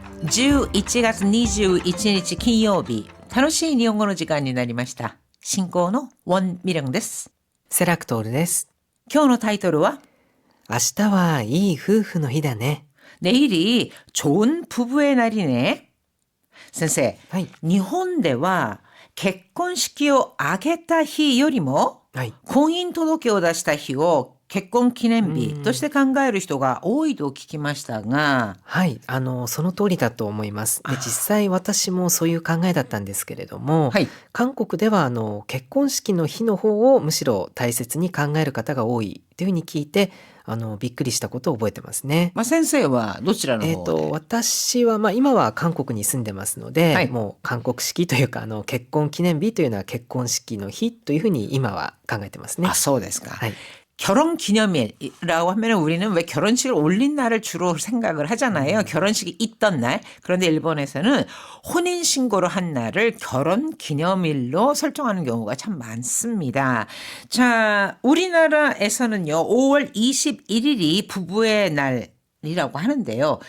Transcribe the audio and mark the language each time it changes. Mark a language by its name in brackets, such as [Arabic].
[Japanese] 11月21日金曜日、楽しい日本語の時間になりました。進行のウォン・ミリョンです。セラクトールです。今日のタイトルは明日はいい夫婦の日だね。 [Korean] 내일이 좋은 부부의 날이네. [Japanese] 先生、はい。日本では結婚式を挙げた日よりもはい。婚姻届を出した日を結婚記念日として考える人が多いと聞きましたが、はい。その通りだと思います。で、実際私もそういう考えだったんですけれども、はい。韓国では結婚式の日の方をむしろ大切に考える方が多いというふうに聞いて、びっくりしたことを覚えてますね。先生はどちらの方で？私は、今は韓国に住んでますので、はいもう韓国式というか、結婚記念日というのは結婚式の日というふうに今は考えてますね。そうですか。はい。 [Korean] 결혼기념일이라고 하면 우리는 왜 결혼식을 올린 날을 주로 생각을 하잖아요. 결혼식이 있던 날. 그런데 일본에서는 혼인신고를 한 날을 결혼기념일로 설정하는 경우가 참 많습니다. 자, 우리나라에서는요, 5월 21일이 부부의 날이라고 하는데요.